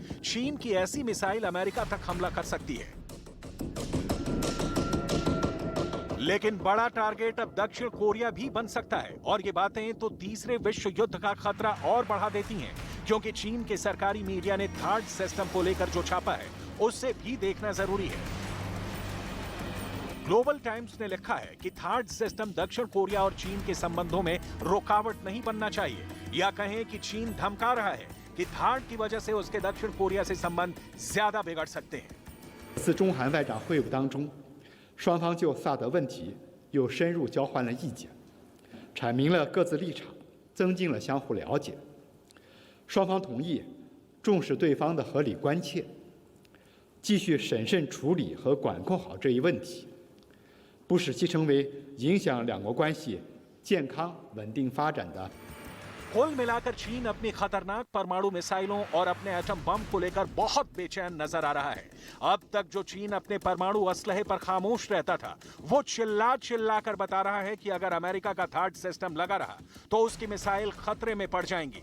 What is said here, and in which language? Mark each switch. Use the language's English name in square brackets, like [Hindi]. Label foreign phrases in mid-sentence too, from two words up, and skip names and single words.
[Hindi] चीन की ऐसी मिसाइल अमेरिका तक हमला कर सकती है। लेकिन बड़ा टारगेट अब दक्षिण कोरिया भी बन सकता है, और ये बातें तो तीसरे विश्व युद्ध का खतरा और बढ़ा देती हैं, क्योंकि चीन के सरकारी मीडिया ने थार्ड सिस्टम को लेकर जो छापा है उससे भी देखना जरूरी है। ग्लोबल टाइम्स ने लिखा है कि थार्ड सिस्टम दक्षिण कोरिया और चीन के संबंधों में रुकावट नहीं बनना चाहिए, या कहें कि चीन धमका रहा है कि थार्ड की वजह से उसके दक्षिण कोरिया से संबंध ज्यादा बिगड़ सकते हैं। [Chinese] 此中韩外长会晤当中，双方就萨德问题又深入交换了意见，阐明了各自立场，增进了相互了解。双方同意重视对方的合理关切，继续审慎处理和管控好这一问题。不使其成为影响两国关系健康稳定发展的。 [Hindi] कुल मिलाकर चीन अपनी खतरनाक परमाणु मिसाइलों और अपने एटम बम को लेकर बहुत बेचैन नजर आ रहा है। अब तक जो चीन अपने परमाणु असलहे पर खामोश रहता था, वो चिल्ला कर बता रहा है कि अगर अमेरिका का थार्ड सिस्टम लगा रहा तो उसकी मिसाइल खतरे में पड़ जाएंगी।